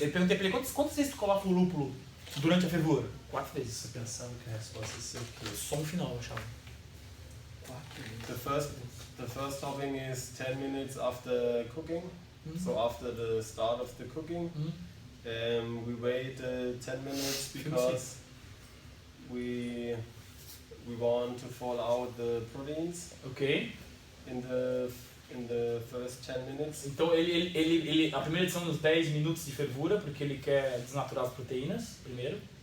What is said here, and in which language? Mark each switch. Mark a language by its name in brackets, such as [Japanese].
[Portuguese] Eu perguntei pra ele quantas vezes tu coloca o lúpulo durante a fervura? 4 vezes. Você pensava que a resposta ia ser o quê? Só um final, eu achava. 4 vezes. [English] The first hopping is 10 minutes after cooking. So after the start of the cooking, we wait 10 minutes because we want to fall out the proteins. Ok. In the first 10 minutes. [Portuguese] Então a primeira edição nos 10 minutos de fervura, porque ele quer desnaturar as proteínas primeiro.